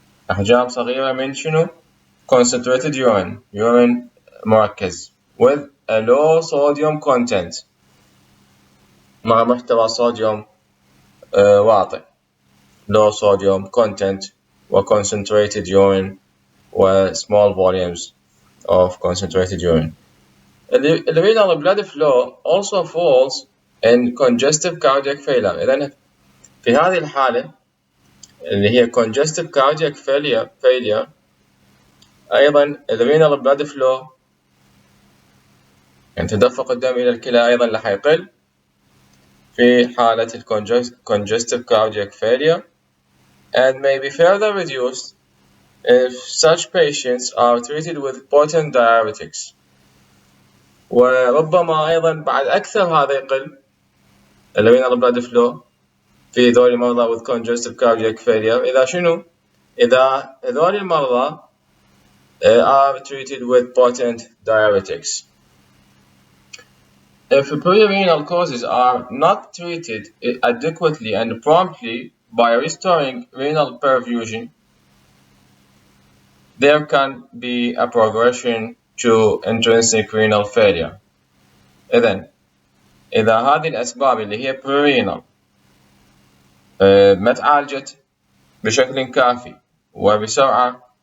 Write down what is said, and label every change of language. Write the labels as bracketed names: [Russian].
[Arabic] أحجام صغيرة من شنو؟ [English] concentrated urine مركز with a low sodium content، [Arabic] مع محتوى صوديوم واطي، [English] low sodium content و concentrated urine و small volumes of concentrated urine. The renal blood flow also falls in congestive cardiac failure. [Arabic] إذن في هذه الحالة اللي هي [English] congestive cardiac failure أيضا the renal blood flow [Arabic] يعني تدفق الدم إلى الكلى أيضا راح يقل في حالة [English] congestive cardiac failure and may be further reduced if such patients are treated with potent diuretics. [Arabic] وربما أيضا بعد أكثر هذا يقل الرينال blood flow في ذول المرضى [English] with congestive cardiac failure [Arabic] إذا شنو؟ إذا ذول المرضى [English] are treated with potent diuretics. If pre-renal causes are not treated adequately and promptly by restoring renal perfusion, there can be a progression to intrinsic renal failure. [Arabic] إذا هذه الأسباب اللي هي pre-renal ما تعالجت بشكل كافي وبسرعة